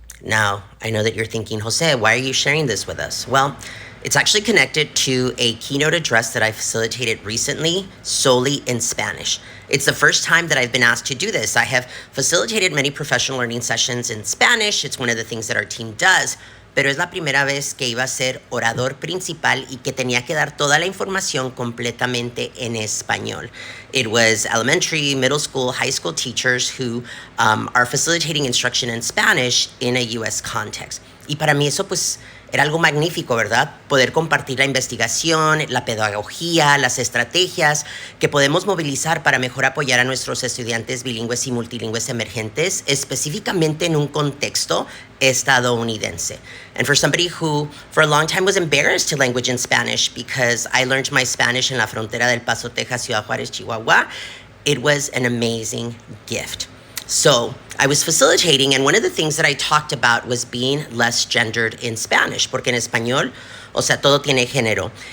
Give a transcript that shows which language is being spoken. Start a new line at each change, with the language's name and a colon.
English: Now, I know that you're thinking, Jose, why are you sharing this with us? Well, it's actually connected to a keynote address that I facilitated recently solely in Spanish. It's the first time that I've been asked to do this. I have facilitated many professional learning sessions in Spanish. It's one of the things that our team does.
Spanish: Pero es la primera vez que iba a ser orador principal y que tenía que dar toda la información completamente en español.
English: It was elementary, middle school, high school teachers who are facilitating instruction in Spanish in a U.S. context.
Spanish: Y para mí eso pues era algo magnífico, ¿verdad? Poder compartir la investigación, la pedagogía, las estrategias que podemos movilizar para mejor apoyar a nuestros estudiantes bilingües y multilingües emergentes, específicamente en un contexto estadounidense.
English: And for somebody who for a long time was embarrassed to language in Spanish because I learned my Spanish
Spanish: en la frontera del Paso, Texas, Ciudad Juárez, Chihuahua,
English: it was an amazing gift. So I was facilitating, and one of the things that I talked about was being less gendered in Spanish,
Spanish: porque en español, o sea, todo tiene género.